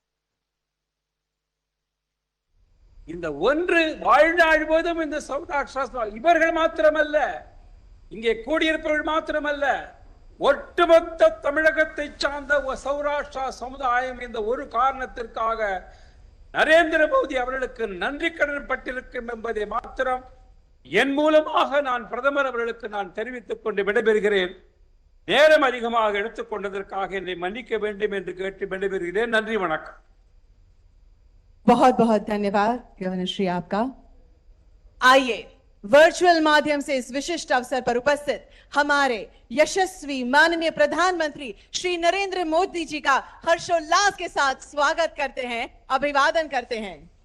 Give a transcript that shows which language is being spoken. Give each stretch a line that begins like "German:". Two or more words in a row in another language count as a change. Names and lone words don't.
Tamil: இந்த ஒன்று வாழ்நாள் போதும் இந்த சௌராஷ்டிரா இவர்கள் மாத்திரமல்ல, இங்கே கூடியிருப்பவர்கள் மாத்திரமல்ல, ஒட்டுமொத்த தமிழகத்தை சார்ந்த சௌராஷ்டிரா சமுதாயம் இந்த ஒரு காரணத்திற்காக நரேந்திர மோடி அவர்களுக்கு நன்றி கடன் பட்டிருக்கும் என்பதை மாத்திரம் என் மூலமாக நான் பிரதமர் அவர்களுக்கு நான் தெரிவித்துக் கொண்டு விடைபெறுகிறேன். நேரம் அதிகமாக எடுத்துக்கொண்டதற்காக என்னை மன்னிக்க வேண்டும் என்று கேட்டு விடைபெறுகிறேன். நன்றி, वणक्कम।
Hindi: बहुत बहुत धन्यवाद गवर्नर श्री आपका। आइए वर्चुअल माध्यम से इस विशिष्ट अवसर पर उपस्थित हमारे यशस्वी माननीय प्रधानमंत्री श्री नरेंद्र मोदी जी का हर्षोल्लास के साथ स्वागत करते हैं, अभिवादन करते हैं।